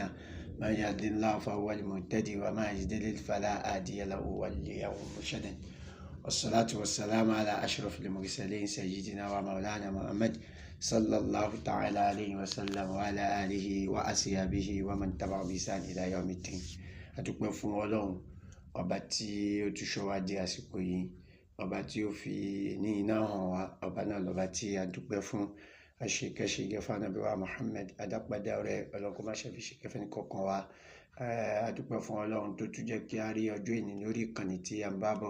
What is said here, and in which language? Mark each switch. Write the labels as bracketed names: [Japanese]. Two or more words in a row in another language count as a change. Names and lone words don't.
[Arabic] من يهد الله فهو المهتدي وما يضلل فلا هادي له وليا مرشدا. والصلاة والسلام على أشرف المرسلين سيدنا ومولانا محمد صلى الله تعالى عليه وسلم وعلى آله وأصحابه ومن تبع بإحسان إلى يوم الدين. [Yoruba] adúpẹ́ fún Ọlọ́run ọba tí ó tún ṣọ́ wa di àsìkò yìí, ọba tí ó fi ní iná hàn wá, ọba náà lọ́ba tí a dúpẹ́ fún. àṣekẹ́ṣe gẹ́fà nàbí wa Muhammad adápadà ọ̀rẹ́ ọlọ́kọ́ má ṣe fi ṣe kẹfẹ́ ní kọ̀ọ̀kan wa. adúpẹ́ fún Ọlọ́run tó tún jẹ́ kí a rí ọjọ́ ìní lórí ìkànnì tí a ń bá bọ̀.